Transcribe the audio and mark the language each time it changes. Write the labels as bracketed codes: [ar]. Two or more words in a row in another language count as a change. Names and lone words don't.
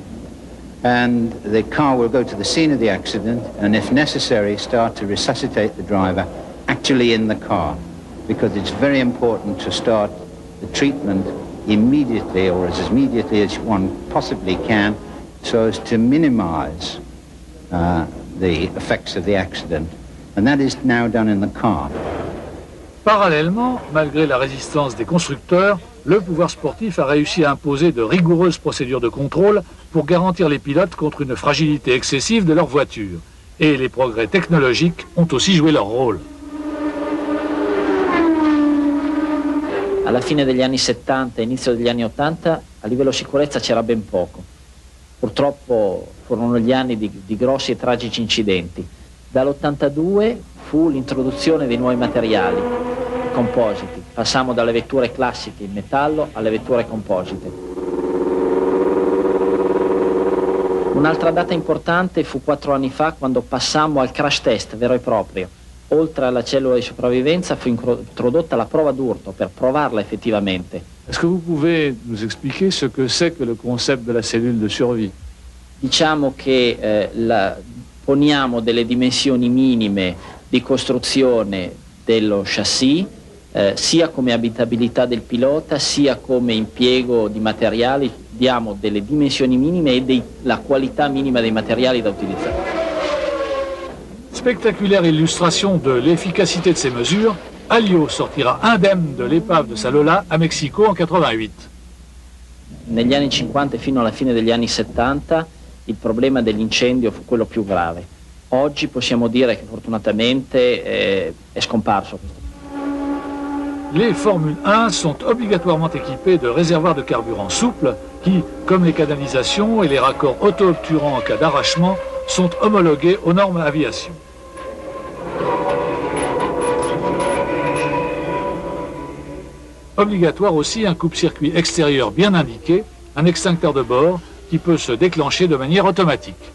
[en] And the car will go to the scene of the accident and, if necessary, start to resuscitate the driver actually in the car, because it's very important to start the treatment immediately, or as immediately as one possibly can, so as to minimize the effects of the accident. And that is now done in the car. [fr] Parallèlement, malgré la résistance des constructeurs, le pouvoir sportif a réussi à imposer de rigoureuses procédures de contrôle pour garantir les pilotes contre une fragilité excessive de leur voiture. Et les progrès technologiques ont aussi joué leur rôle. [it] Alla fine degli anni 70 e inizio degli anni 80 a livello sicurezza c'era ben poco. Purtroppo furono gli anni di grossi e tragici incidenti. Dall'82 fu l'introduzione dei nuovi materiali, i compositi. Passammo dalle vetture classiche in metallo alle vetture composite. Un'altra data importante fu 4 anni fa, quando passammo al crash test vero e proprio. Oltre alla cellula di sopravvivenza fu introdotta la prova d'urto per provarla effettivamente. [fr] Est-ce que vous pouvez nous expliquer ce que c'est que le concept de la cellule de survie? [it] Diciamo che poniamo delle dimensioni minime di costruzione dello chassis, sia come abitabilità del pilota, sia come impiego di materiali, diamo delle dimensioni minime e la qualità minima dei materiali da utilizzare. [fr] Spectaculaire illustration de l'efficacité de ces mesures, Alliot sortira indemne de l'épave de sa Lola à Mexico en 88. [it] Negli anni 50 e fino alla fine degli anni 70 il problema dell'incendio fu quello più grave. Oggi possiamo dire che fortunatamente è scomparso. [fr] Les Formule 1 sont obligatoirement équipées de réservoirs de carburant souples qui, comme les canalisations et les raccords auto-obturants en cas d'arrachement, sont homologués aux normes aviation. Obligatoire aussi un coupe-circuit extérieur bien indiqué, un extincteur de bord qui peut se déclencher de manière automatique.